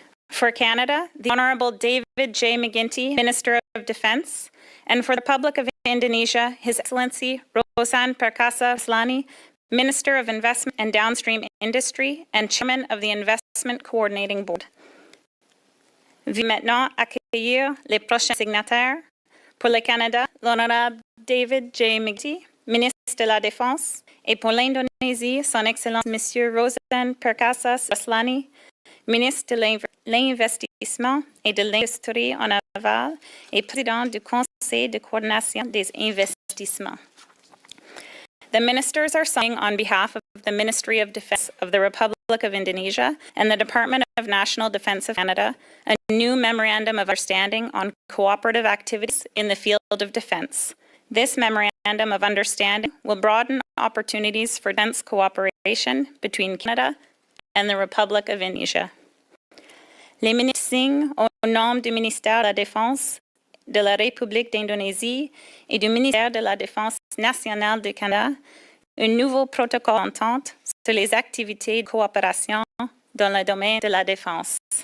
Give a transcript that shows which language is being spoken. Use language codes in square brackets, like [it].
[en] For Canada, the Honourable David J. McGuinty, Minister of Defence, and for the Republic of Indonesia, His Excellency Rosan Perkasa Slani, Minister of Investment and Downstream Industry and Chairman of the Investment Coordinating Board. [fr] Veuillez maintenant accueillir les prochains signataires. Pour le Canada, l'Honorable David J. McGuinty, Ministre de la Défense, et pour l'Indonésie, Son Excellence Monsieur Rosan Perkasa Slani, Ministre de l'Investissement et de l'Industrie en aval et Président du Conseil de coordination des investissements. [en] The ministers are signing on behalf of the Ministry of Defense of the Republic of Indonesia and the Department of National Defense of Canada a new Memorandum of Understanding on cooperative activities in the field of defense. This Memorandum of Understanding will broaden opportunities for defense cooperation between Canada and the Republic of Indonesia. [fr] Les ministres signent au nom du ministère de la Défense de la République d'Indonésie et du ministère de la Défense nationale du Canada un nouveau protocole d'entente sur les activités de coopération dans le domaine de la défense.